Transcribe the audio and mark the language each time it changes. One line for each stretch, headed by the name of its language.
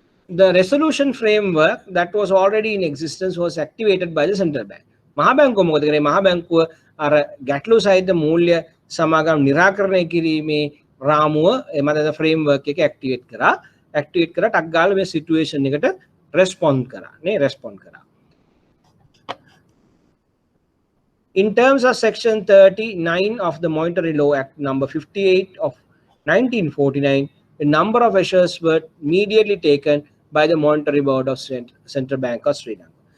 English: The resolution framework that was already in existence was activated by the central bank.
Sinhala: මහා බැංකුව මොකද කරේ? මහා බැංකුව අර ගැටලු සහිත මූල්‍ය සමාගම් निराකරණය කිරීමේ රාමුව එමෙතන ෆ්‍රේම්වර්ක් එක ඇක්ටිවේට් කරා ටක් ගාලා මේ සිටුේෂන් එකට රෙස්පොන්ඩ් කරා.
English: In terms of section 39 of the Monetary Law Act number 58 of 1949, a number of measures were immediately taken by the Monetary Board of Central Bank of Sri Lanka.